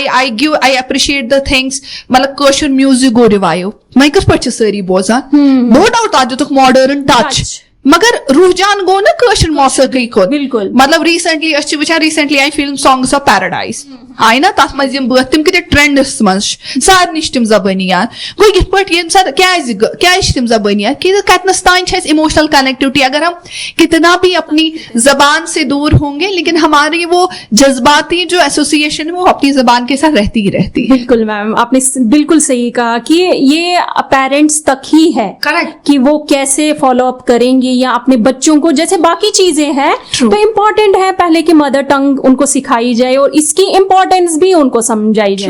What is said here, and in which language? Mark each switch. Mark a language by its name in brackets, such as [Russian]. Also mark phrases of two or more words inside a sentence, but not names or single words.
[English] I appreciate the things [Kashmiri] مطلب کٲشُر میوٗزِک گوٚو رِوایو وۄنۍ کِتھ پٲٹھۍ چھِ سٲری بوزان [English] no doubt [Kashmiri] تَتھ دِتُکھ [English] modern touch [Kashmiri] مگر رُحجان گوٚو نہ کٲشِر موسیٖقی کُن بالکُل مطلب ریٖسنٹلی أسۍ چھِ وٕچھان ریٖسنٹلی آیہِ فِلم سانگٕس آف پیراڈایز آیہِ نہ تَتھ منٛز یِم بٲتھ تِم کۭتیاہ ٹرینڈس منٛز چھِ سارنٕے چھِ تِم زبٲنی یاد گوٚو یِتھ پٲٹھۍ ییٚمہِ ساتہٕ کیازِ چھِ تِم زبٲنی یاد کہِ کتنس تانۍ چھِ اَسہِ [English] emotional connectivity [Urdu] اگر ہم کتنا بھی اپنی زبان سے دور ہوں گے لیکن ہماری وہ جذباتی جو ایسوسیشن ہے وہ اپنی زبان کے ساتھ رہتی ہی رہتی ہے بالکل میم آپ نے بالکل صحیح کہا کہ یہ پیرنٹس تک ہی ہے کہ وہ کیسے [English] follow up [Urdu] کریں گے یا اپنے بچوں کو جیسے باقی چیزیں ہیں تو امپورٹنٹ ہے پہلے کہ [English] mother tongue [Urdu] ان کو سکھائی جائے اور اس کی امپورٹینس بھی ان کو سمجھائی جائے.